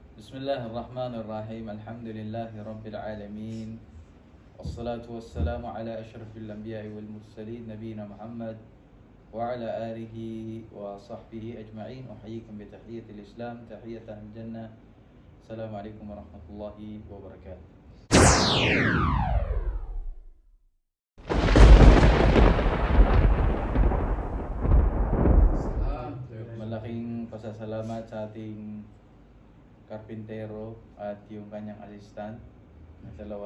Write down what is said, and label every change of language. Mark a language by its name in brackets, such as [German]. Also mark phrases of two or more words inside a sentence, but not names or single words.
[Arabic] بسم الله الرحمن الرحيم. الحمد لله رب العالمين. والصلاة والسلام على أشرف الأنبياء والمرسلين نبينا محمد وعلى آله وصحبه أجمعين. أحييكم بتحية الإسلام، تحيةً جنة. السلام عليكم ورحمة الله وبركاته. [Filipino] Malaking pasasalamat sa ating karpintero at yung kanyang assistant na dalawa.